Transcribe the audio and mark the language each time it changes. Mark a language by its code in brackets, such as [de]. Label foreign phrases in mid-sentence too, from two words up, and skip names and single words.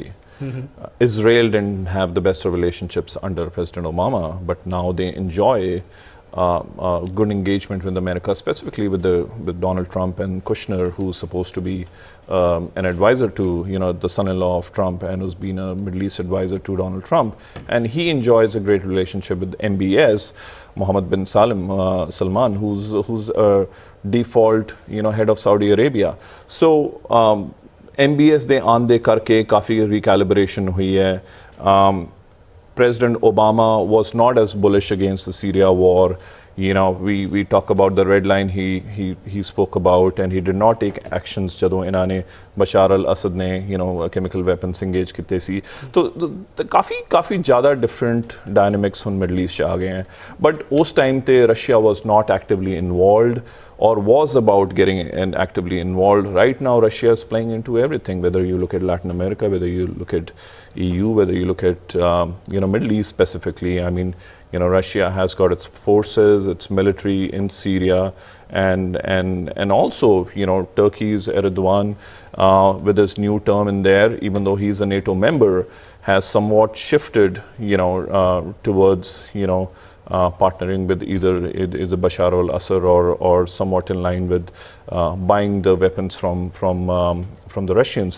[en] Israel didn't have the best of relationships under President Obama, but now they enjoy good engagement with America, specifically with Donald Trump and Kushner, who's supposed to be an advisor to the son-in-law of Trump, and who's been a Middle East advisor to Donald Trump, and he enjoys a great relationship with MBS, Mohammed bin Salman, who's a default head of Saudi Arabia. [pa] So MBS ਦੇ ਆਉਣ ਦੇ ਕਰਕੇ ਕਾਫੀ ਰੀਕੈਲਿਬ੍ਰੇਸ਼ਨ ਹੋਈ ਹੈ. [en] President Obama was not as bullish against the Syria war. You know, we talk about the red line he spoke about, and he did not take actions [pa] ਜਦੋਂ ਇਹਨਾਂ ਨੇ ਬਸ਼ਾਰ ਅਲ ਅਸਦ ਨੇ [en] chemical weapons engage [pa] ਕੀਤੇ ਸੀ. तो ਕਾਫੀ ਜ਼ਿਆਦਾ [en] different dynamics [pa] ਹੁਣ ਮਿਡਲ ਈਸਟ 'ਚ ਆ ਗਏ हैं. [en] But ਉਸ time ਤੇ Russia was not actively involved or was about getting actively involved. Right now Russia is playing into everything, whether you look at Latin America, whether you look at EU, whether you look at Middle East specifically. I mean, Russia has got its forces, its military in Syria, and also Turkey's Erdogan with his new term in there, even though he's a NATO member, has somewhat shifted towards partnering with either Bashar al-Assad or somewhat in line with buying the weapons from the Russians.